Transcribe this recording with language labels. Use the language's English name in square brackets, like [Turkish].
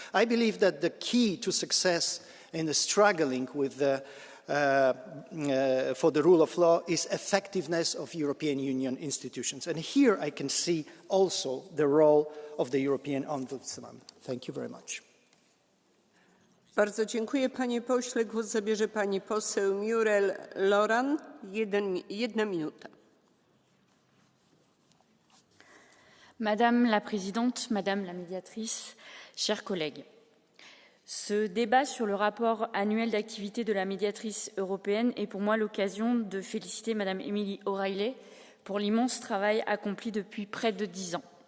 [English] I believe that the key to success in the struggling with for the rule of law is effectiveness of European Union institutions. And here I can see also the role of the European Ombudsman. Thank you very much. [Polish] Bardzo dziękuję, panie pośle. Głos zabierze pani poseł Muriel Loran. Jedna minuta. [French] Madame la Présidente, Madame la Médiatrice, chers collègues, ce débat sur le rapport annuel d'activité de la médiatrice européenne est pour moi l'occasion de féliciter Madame Emily O'Reilly pour l'immense travail accompli depuis près de 10 ans.